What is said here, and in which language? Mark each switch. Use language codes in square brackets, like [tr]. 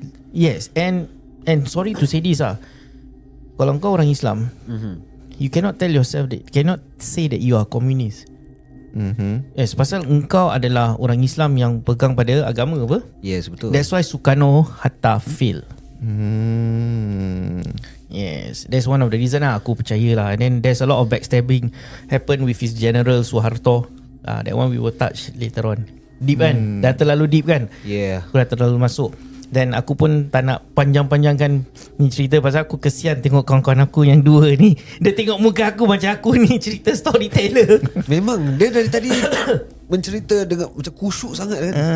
[en] Yes, and sorry to say this [ms] kalau kau orang Islam, [en] you cannot tell yourself that, cannot say that you are communist. [ms] Yes, pasal engkau adalah orang Islam yang pegang pada agama apa? Yes, betul. [en] That's why Sukarno-Hatta fail. Yes, that's one of the reason [ms] aku percaya lah. [en] And then there's a lot of backstabbing happen with his general Suharto. That one we will touch later on. [ms] Deep kan? Dah terlalu deep kan? [en] Yeah. [ms] Aku dah terlalu masuk. Dan aku pun tak nak panjang-panjangkan ni cerita, pasal aku kesian tengok kawan-kawan aku yang dua ni. Dia tengok muka aku macam aku ni cerita storyteller. Memang dia dari tadi mencerita dengan macam khusyuk sangat kan.